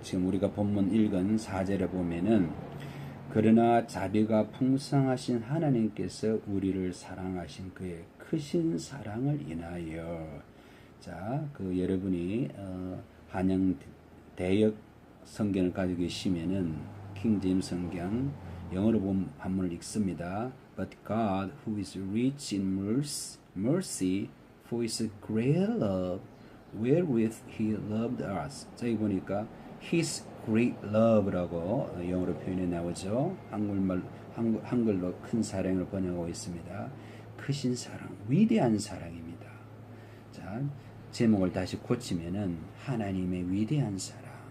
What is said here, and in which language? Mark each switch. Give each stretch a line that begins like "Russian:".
Korean: 지금 우리가 본문 읽은 4절에 보면은 그러나 자비가 풍성하신 하나님께서 우리를 사랑하신 그의 크신 사랑을 인하여. 자, 여러분이 한영 대역 성경을 가지고 계시면은 킹제임스 성경 영어로 본 한문을 읽습니다.
English: But God, who is rich in mercy, for his great love, wherewith he loved us.
Korean: 저기 보니까
English: his great love
Korean: 라고 영어로 표현이 나오죠. 한글로 큰 사랑을 번역하고 있습니다. 크신 사랑, 위대한 사랑입니다. 자, 제목을 다시 고치면은 하나님의 위대한 사랑.